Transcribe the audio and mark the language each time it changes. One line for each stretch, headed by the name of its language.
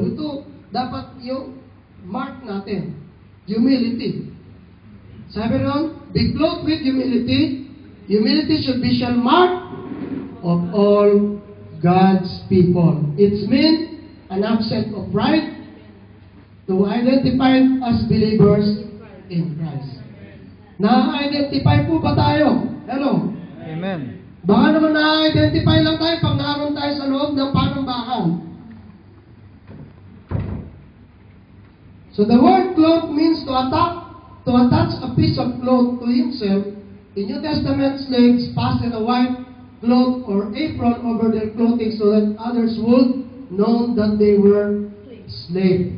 Filipino: Ito, dapat yung mark natin. Humility. Sabi ron,
English: be clothed with humility, Humility should be shall mark of all God's people. It's mean an absence of pride to identify as believers in Christ.
Filipino: Na-identify po ba tayo? Hello? Amen. Baka naman na-identify lang tayo pag naroon tayo sa loob ng panambahan.
English: So the word cloth means to attach a piece of cloth to himself. In New Testament, slaves fastened a white cloth or apron over their clothing so that others would know that they were slave.